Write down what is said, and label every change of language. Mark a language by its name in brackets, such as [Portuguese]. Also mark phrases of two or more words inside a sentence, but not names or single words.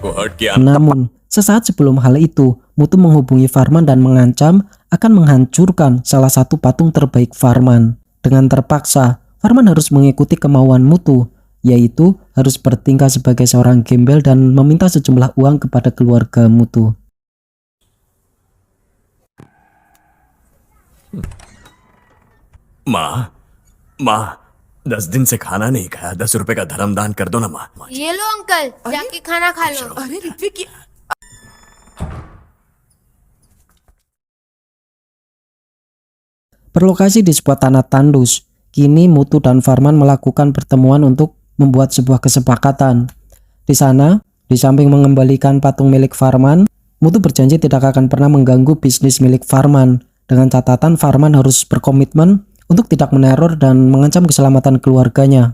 [Indonesian] Namun, sesaat sebelum hal itu, Mutu menghubungi Farman dan mengancam akan menghancurkan salah satu patung terbaik Farman. Dengan terpaksa, Farman harus mengikuti kemauan Mutu, yaitu harus bertingkah sebagai seorang gembel dan meminta sejumlah uang kepada keluarga Mutu. [Hindi] माँ 10 दिन से खाना नहीं खाया, 10 रुपए का धर्म दान कर दो ना माँ। ये लो अंकल जाके खाना खा लो। अरे ऋत्विक [Indonesian] Berlokasi di sebuah tanah tandus, kini Mutu dan Farman melakukan pertemuan untuk membuat sebuah kesepakatan. Di sana, di samping mengembalikan patung milik Farman, Mutu berjanji tidak akan pernah mengganggu bisnis milik Farman, dengan catatan Farman harus berkomitmen untuk tidak meneror dan mengancam keselamatan keluarganya.